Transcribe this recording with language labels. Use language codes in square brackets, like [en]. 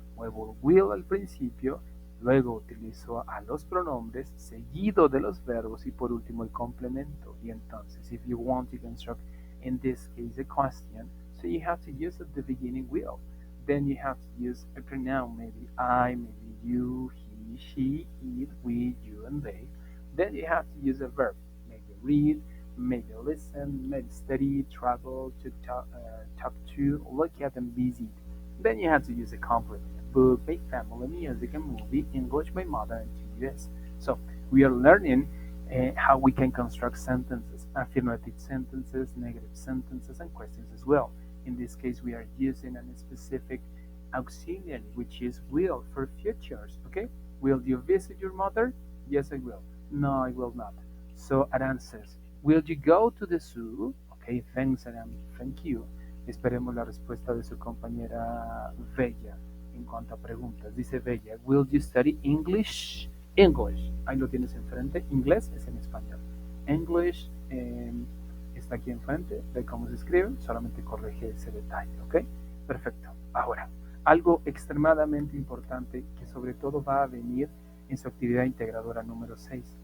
[es] Muevo will al principio, luego utilizo a los pronombres, seguido de los verbos y por último el complemento. Y entonces, [en] if you want to construct, in this case, a question, so you have to use at the beginning will. Then you have to use a pronoun, maybe I, maybe you, he, she, it, we, you, and they. Then you have to use a verb, maybe read, maybe listen, maybe study, travel, to talk to, look at, and visit. Then you have to use a complement. Book, make family, music, and movie, English, my mother, and two US. So we are learning how we can construct sentences, affirmative sentences, negative sentences, and questions as well. In this case, we are using a specific auxiliary, which is will for futures. Okay? Will you visit your mother? Yes, I will. No, I will not. So Aran says, will you go to the zoo? Okay, thanks, Aran. Thank you. [es] Esperemos la respuesta de su compañera Bella en cuanto a preguntas. Dice Bella, [en] will you study English? [es] English. Ahí lo tienes enfrente. Inglés es en español. English está aquí enfrente. Ve cómo se escribe. Solamente corrige ese detalle. ¿Ok? Perfecto. Ahora, algo extremadamente importante que sobre todo va a venir en su actividad integradora número 6.